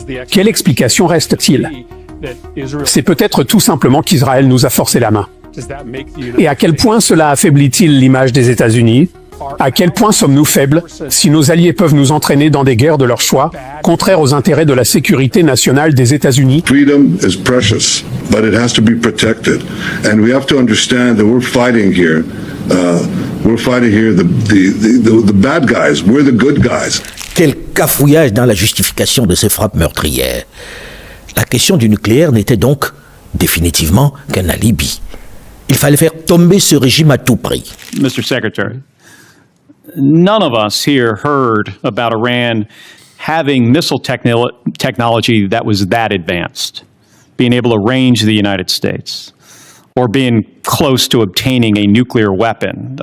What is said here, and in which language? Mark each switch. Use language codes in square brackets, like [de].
[fr] Quelle explication reste-t-il ? C'est peut-être tout simplement qu'Israël nous a forcé la main. Et à quel point cela affaiblit-il l'image des États-Unis ? À quel point sommes-nous faibles si nos alliés peuvent nous entraîner dans des guerres de leur choix, contraires aux intérêts de la sécurité nationale des États-Unis ? [en] Freedom is precious, but it has to be protected. And we have to understand that we're fighting here. We're fighting here the bad guys. We're the good guys. [fr] Quel cafouillage dans la justification de ces frappes meurtrières. La question du nucléaire n'était donc définitivement qu'un alibi. Il fallait faire tomber ce régime à tout prix. [en] Mr. Secretary, none of us here heard about Iran having missile technology that was that advanced, being able to range the United States, or being close to obtaining a nuclear weapon.